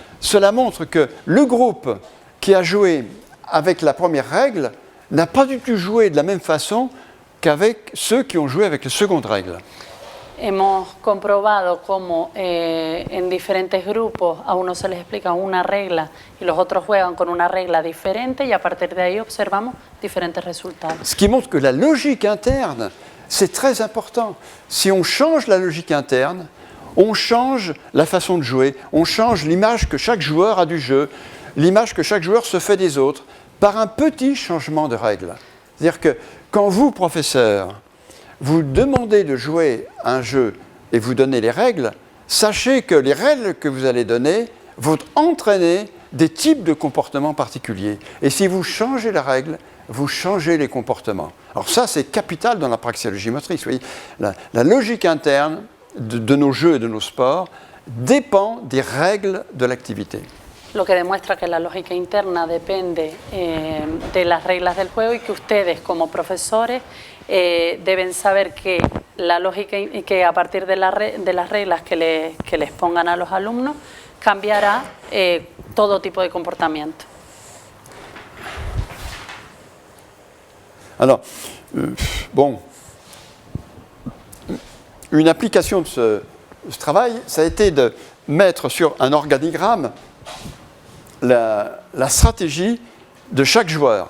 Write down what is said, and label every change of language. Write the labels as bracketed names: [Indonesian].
[French] Cela montre que le groupe qui a joué avec la première règle n'a pas du tout joué de la même façon qu'avec ceux qui ont joué avec la seconde règle. [Spanish] Hemos comprobado cómo en diferentes grupos a unos se les explica una regla y los otros juegan con una regla diferente y a partir de ahí observamos diferentes resultados. [French] Ce qui montre que la logique interne, c'est très important. Si on change la logique interne, on change la façon de jouer, on change l'image que chaque joueur a du jeu, l'image que chaque joueur se fait des autres, par un petit changement de règle. C'est-à-dire quand vous, professeur, vous demandez de jouer un jeu et vous donnez les règles, sachez que les règles que vous allez donner vont entraîner des types de comportements particuliers. Et si vous changez la règle, vous changez les comportements. Alors ça, c'est capital dans la praxéologie motrice. Vous voyez, la logique interne de nos jeux et de nos sports dépend des règles de l'activité. [Spanish] Lo que demuestra que la lógica interna depende de las reglas del juego y que ustedes como profesores deben saber que la lógica que a partir de las reglas que les pongan a los alumnos cambiará todo tipo de comportamiento. [French] Alors, bon, une application de ce travail, ça a été de mettre sur un organigramme la stratégie de chaque joueur.